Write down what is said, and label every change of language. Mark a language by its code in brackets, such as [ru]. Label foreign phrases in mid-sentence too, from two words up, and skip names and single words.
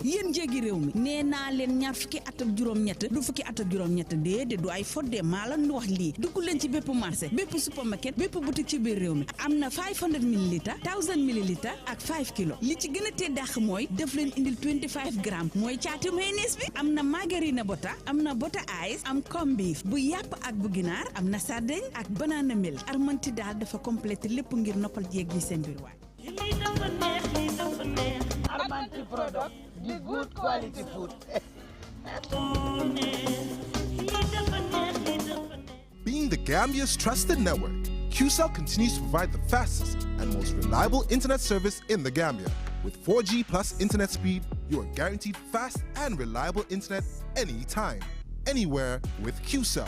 [wo] yéen jéegi réew mi nee naa leen ñaar fukki at ak juróom-ñett du fukki at ak juróom-ñett déedéet du ay fodde maa la ñu wax lii dugg leen ci bépp marché bépp supermarket bépp boutique ci biir réew mi am na 500 millilitres 1000 millilitres ak 5 kilos li ci gën a tee dàq mooy def leen indil 25 grammes mooy caatu mayonnaise bi am na margarine bota am na bota ice am [en] corned beef [wo] bu yàpp ak bu ginaar am na sardine ak [en] banana milk [wo] armanti daal dafa complété lépp ngir noppal jéeg yi seen biir waay. [en] Armanti product, the good quality food. Being the Gambia's trusted network, QCell continues to provide the fastest and most reliable internet service in the Gambia. With 4G plus internet speed, you are guaranteed fast and reliable internet anytime, anywhere with QCell.